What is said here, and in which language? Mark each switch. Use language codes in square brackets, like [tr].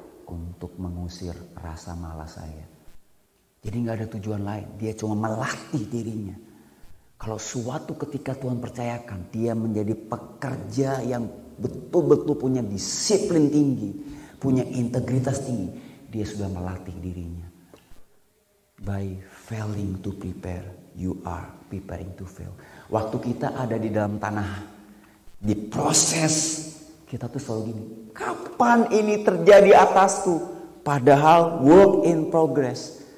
[id] Untuk mengusir rasa malas saya. Jadi gak ada tujuan lain. Dia cuma melatih dirinya. Kalau suatu ketika Tuhan percayakan. Dia menjadi pekerja yang betul-betul punya disiplin tinggi. Punya integritas tinggi. Dia sudah melatih dirinya. [en] By failing to prepare, you are preparing to fail. [id] Waktu kita ada di dalam tanah, diproses, kita tuh selalu gini, kapan ini terjadi atasku? Padahal [en] work in progress.